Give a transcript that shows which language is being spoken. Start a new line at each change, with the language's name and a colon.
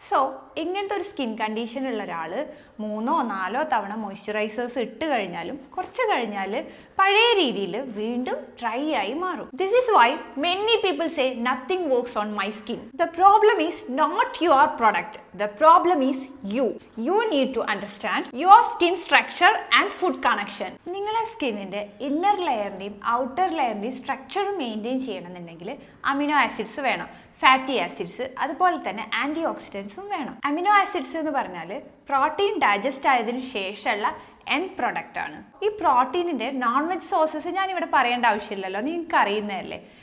Malayalam: So ഇങ്ങനത്തെ ഒരു skin condition ഉള്ള ഒരാൾ 3 or 4 തവണ മോയ്സ്ചറൈസേഴ്സ് ഇട്ട് കഴിഞ്ഞാലും കുറച്ച് കഴിഞ്ഞാൽ പഴയ രീതിയിൽ വീണ്ടും ഡ്രൈ ആയി മാറും.
English: This is why many people say nothing works on my skin. The problem is not your product. The problem is you. You need to understand your skin structure and food connection.
Malayalam: നിങ്ങളെ സ്കിന്നിൻ്റെ inner ലെയറിൻ്റെയും outer ലെയറിൻ്റെയും structure maintain ചെയ്യണമെന്നുണ്ടെങ്കിൽ amino acids വേണം, fatty acids, അതുപോലെ തന്നെ anti ഓക്സിഡൻസും വേണം. Amino acids എന്ന് പറഞ്ഞാൽ protein digest ആയതിനു ശേഷമുള്ള എൻഡ് പ്രൊഡക്റ്റ് ആണ്. ഈ പ്രോട്ടീനിൻ്റെ നോൺ വെജ് സോഴ്സസ് ഞാനിവിടെ പറയേണ്ട ആവശ്യമില്ലല്ലോ, നിങ്ങൾക്ക് അറിയുന്നതല്ലേ.